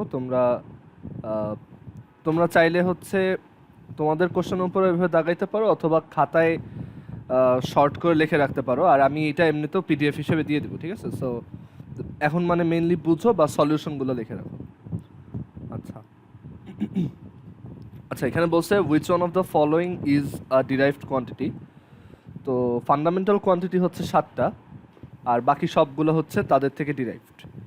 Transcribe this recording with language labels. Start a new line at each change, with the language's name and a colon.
Bangla: আহ, তোমরা চাইলে হচ্ছে তোমাদের কোশ্চেনের উপরে এভাবে দাগাইতে পারো, অথবা খাতায় শর্ট করে লিখে রাখতে পারো। আর আমি এটা এমনিতেও পিডিএফ হিসেবে দিয়ে দিব, ঠিক আছে? সো এখন মানে মেইনলি বুঝো বা সলিউশনগুলো লিখে রাখো। আচ্ছা আচ্ছা, এখানে বলছে
English: which one of the following is a derived quantity।
Bangla: তো ফান্ডামেন্টাল কোয়ান্টিটি হচ্ছে 7টা, আর বাকি সবগুলো হচ্ছে তাদের থেকে ডিরাইভড।